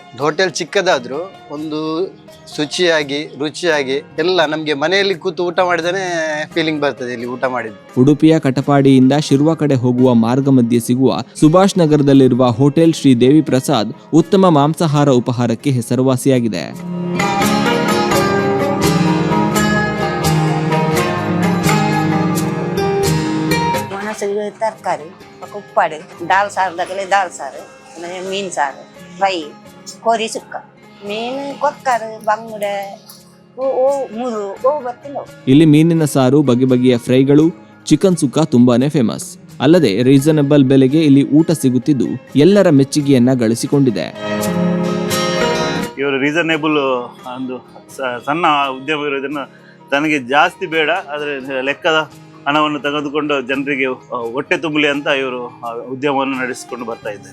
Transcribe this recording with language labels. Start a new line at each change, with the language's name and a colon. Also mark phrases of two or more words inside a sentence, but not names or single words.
Kannada: ಹೋಟೆಲ್ ಚಿಕ್ಕದಾದ್ರೂ ಒಂದು ಶುಚಿಯಾಗಿ ರುಚಿಯಾಗಿ ಎಲ್ಲ ನಮಗೆ ಮನೆಯಲ್ಲಿ ಕೂತು ಊಟ ಮಾಡಿದಾನೆ ಫೀಲಿಂಗ್ ಬರ್ತದೆ ಇಲ್ಲಿ ಊಟ ಮಾಡಿದ್ದು. ಉಡುಪಿಯ ಕಟಪಾಡಿಯಿಂದ ಶಿರ್ವ ಕಡೆ ಹೋಗುವ ಮಾರ್ಗ ಮಧ್ಯೆ ಸಿಗುವ ಸುಭಾಷ್ ನಗರದಲ್ಲಿರುವ ಹೋಟೆಲ್ ಶ್ರೀ ದೇವಿ ಪ್ರಸಾದ್ ಉತ್ತಮ ಮಾಂಸಾಹಾರ ಉಪಹಾರಕ್ಕೆ ಹೆಸರುವಾಸಿಯಾಗಿದೆ. ತರಕಾರಿ ಉಪ್ಪಾಡು ದಾಲ್ ಸಾರದಾಗಲೇ ದಾಲ್ ಸಾರು, ಮೀನು ಸಾರು, ಫ್ರೈ, ಕೋರಿ ಸುಕ್ಕ, ಮೀನು ಕೊಕ್ಕರು, ಬಂಗುಡ, ಮೂರು ಬರ್ತಿಲ್ಲ. ಇಲ್ಲಿ ಮೀನಿನ ಸಾರು, ಬಗೆ ಬಗೆಯ ಫ್ರೈಗಳು, ಚಿಕನ್ ಸುಕ್ಕ ತುಂಬಾನೇ ಫೇಮಸ್. ಅಲ್ಲದೆ ರೀಸನಬಲ್ ಬೆಲೆಗೆ ಇಲ್ಲಿ ಊಟ ಸಿಗುತ್ತಿದ್ದು ಎಲ್ಲರ ಮೆಚ್ಚುಗೆಯನ್ನ ಗಳಿಸಿಕೊಂಡಿದೆ. ಇವರು ರೀಸನೇಬಲ್ ಒಂದು ಸಣ್ಣ ಉದ್ಯಮ ಇರೋದನ್ನು ತನಗೆ ಜಾಸ್ತಿ ಬೇಡ, ಆದರೆ ಲೆಕ್ಕದ ಹಣವನ್ನು ತೆಗೆದುಕೊಂಡು ಜನರಿಗೆ ಹೊಟ್ಟೆ ತುಂಬಲಿ ಅಂತ ಇವರು ಉದ್ಯಮವನ್ನು ನಡೆಸಿಕೊಂಡು ಬರ್ತಾ ಇದ್ದಾರೆ.